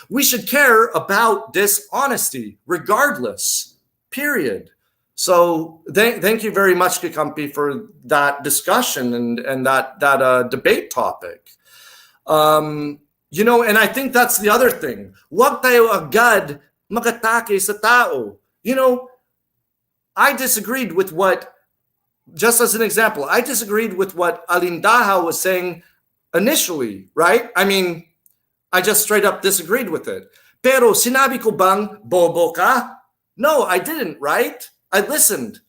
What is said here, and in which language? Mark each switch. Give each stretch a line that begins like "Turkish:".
English: We should care about dishonesty regardless, period. So thank you very much, Kikampi, for that discussion and that debate topic. You know, and I think that's the other thing.
Filipino: Huwag tayo agad makatake sa tao.
English: You know, I disagreed with what, just as an example, I disagreed with what Alindaha was saying initially, right? I mean, I just straight up disagreed with it.
Filipino: Pero sinabi ko bang bobo ka?
English: No, I didn't, right? I listened.